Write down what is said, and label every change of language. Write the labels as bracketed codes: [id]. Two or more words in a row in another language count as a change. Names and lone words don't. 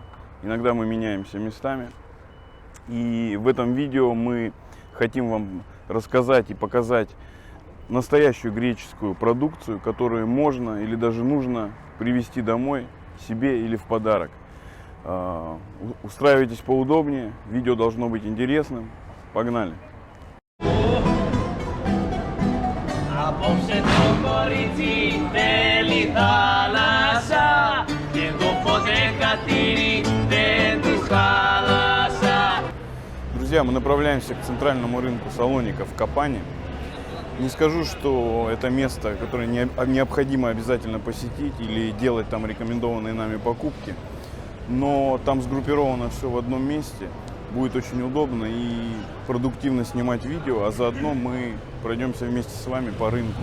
[ru] Иногда мы меняемся местами. И в этом видео мы хотим вам рассказать и показать настоящую греческую продукцию, которую можно или даже нужно привезти домой себе или в подарок. Устраивайтесь поудобнее, видео должно быть интересным. Погнали! [el] Απόψε το κορίτσι θέλει θάλασσα και το φωτεκατήρι δεν της χάλασα. [ru] Друзья, мы направляемся к центральному рынку Салоника в Капане. Не скажу, что это место, которое необходимо обязательно посетить или делать там рекомендованные нами покупки, но там сгруппировано все в одном месте. Будет очень удобно и продуктивно снимать видео, а заодно мы пройдемся вместе с вами по рынку.